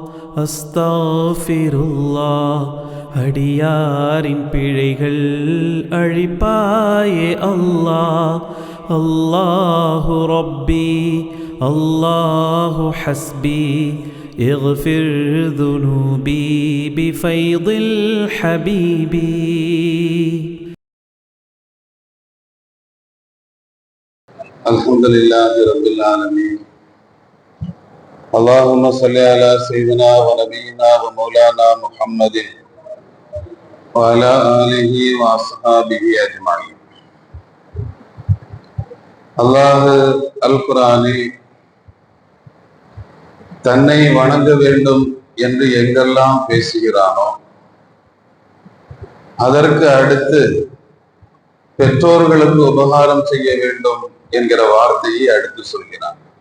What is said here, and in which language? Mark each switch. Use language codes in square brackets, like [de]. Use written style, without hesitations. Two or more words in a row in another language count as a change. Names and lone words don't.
[ta] அஸ்தாஃபிருல்லாஹ். அடியாரின் பிழைகள் அழிப்பாயே அல்லாஹ். [ar] الله ربي الله حسبي اغفر ذنوبي بفيض الحبيب. الحمد لله رب العالمين. اللهم صل على سيدنا ونبينا ومولانا محمد وعلى آله وأصحابه أجمعين. [ta] அல்லாஹ் அல் குர்ஆனில் தன்னை வணங்க வேண்டும் என்று எங்கெல்லாம் பேசுகிறானோ அதற்கு அடுத்து பெற்றோர்களுக்கு உபகாரம் செய்ய வேண்டும் என்கிற வார்த்தையை அடுத்து சொல்கிறான்.